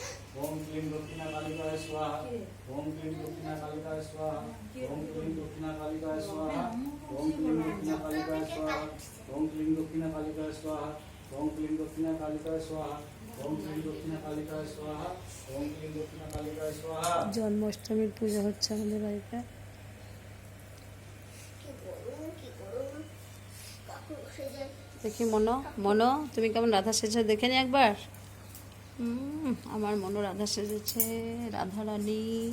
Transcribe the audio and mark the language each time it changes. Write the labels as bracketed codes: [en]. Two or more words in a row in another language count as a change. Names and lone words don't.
[sa] ओम क्लीं दक्षिणा कालिकाय स्वाहा। ओम क्लीं दक्षिणा कालिकाय स्वाहा। ओम क्लीं दक्षिणा कालिकाय स्वाहा। ओम क्लीं दक्षिणा कालिकाय स्वाहा। ओम क्लीं दक्षिणा कालिकाय स्वाहा। ओम क्लीं दक्षिणा कालिकाय स्वाहा। ओम क्लीं दक्षिणा कालिकाय स्वाहा। ओम क्लीं दक्षिणा कालिकाय स्वाहा। [bn] জন্মাষ্টমীর পূজা হচ্ছে আমাদের বাড়িতে। দেখি মনো, মনো তুমি কেমন রাধা সেজে দেখে নি একবার। আমার মনো রাধা সেজেছে, রাধা রানী।